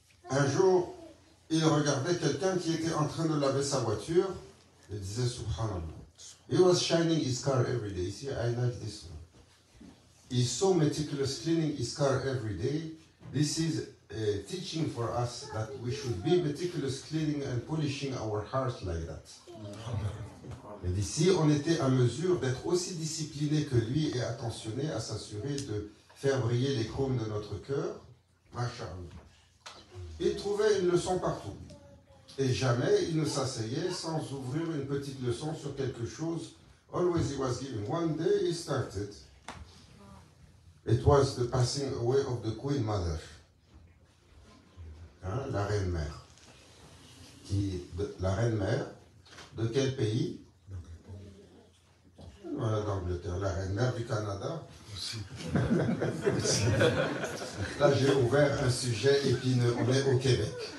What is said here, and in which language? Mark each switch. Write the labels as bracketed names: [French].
[French] Un jour, il regardait quelqu'un qui était en train de laver sa voiture et disait Subhanallah. [English] He was shining his car every day. See, I like this one. He's so meticulous cleaning his car every day. This is a teaching for us that we should be meticulous cleaning and polishing our hearts like that. [French] Mais d'ici, on était à mesure d'être aussi discipliné que lui et attentionné à s'assurer de faire briller les chromes de notre cœur. Masha'Allah. Il trouvait une leçon partout. Et jamais il ne s'asseyait sans ouvrir une petite leçon sur quelque chose. [English] Always he was giving. One day he started. It was the passing away of the Queen Mother. [French] Hein, la reine-mère. La reine-mère de quel pays? Voilà, d'Angleterre. La reine-mère du Canada. Là, j'ai ouvert un sujet épineux. On est au Québec.